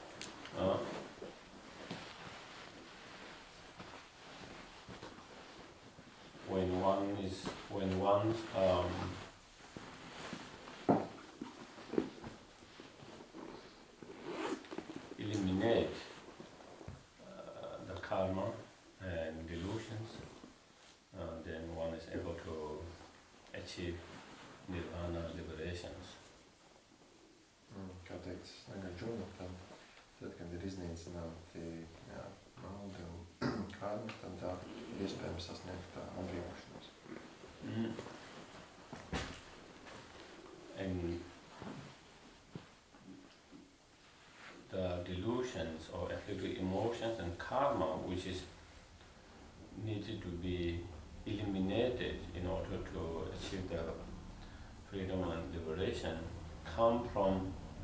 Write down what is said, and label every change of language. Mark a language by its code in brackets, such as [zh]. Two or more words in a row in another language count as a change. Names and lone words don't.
[en] when one eliminate the karma and delusions, then one is able to achieve nirvana, liberations. [lv] Kā teiks Nagarjuna, tad, kad ir iznīcināti maldi un karma, tad tā iespējams sasniegt atbrīvošanos. [en] And the delusions or afflicted emotions and karma, which is needed to be eliminated in order to achieve the freedom and liberation, come from